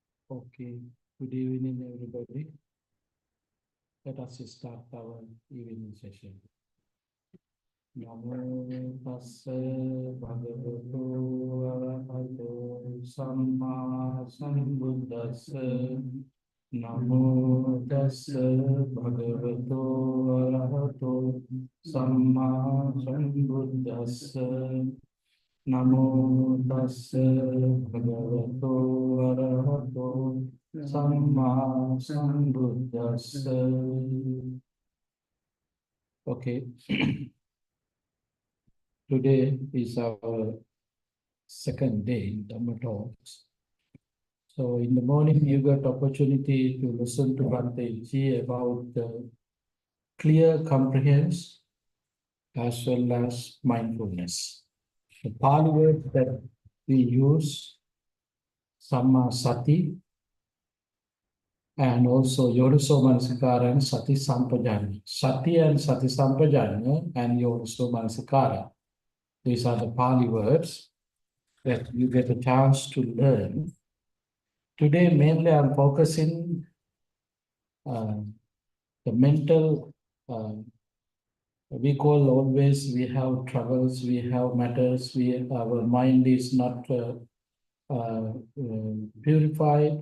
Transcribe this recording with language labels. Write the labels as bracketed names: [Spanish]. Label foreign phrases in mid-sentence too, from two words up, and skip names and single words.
[English] Okay, good evening, everybody. Let us start our evening session. [Pali] Namo tassa bhagavato arahato samma sambuddhassa. Namo tassa bhagavato arahato samma sambuddhassa. Namo tassa bhagavato arahato samma sambuddhassa. [English] Okay, today is our second day in Dhamma talks. So in the morning, you got opportunity to listen to Bhante ji about clear comprehension as well as mindfulness. The Pali word that we use, [Pali] Samma Sati, and also Yodiso Manasikara and Sati Sampajanya. Sati and Sati Sampajanya and Yodiso Manasikara. [English] These are the Pali words that you get a chance to learn. Today, mainly I'm focusing the mental, we call always, we have troubles, we have matters, our mind is not purified.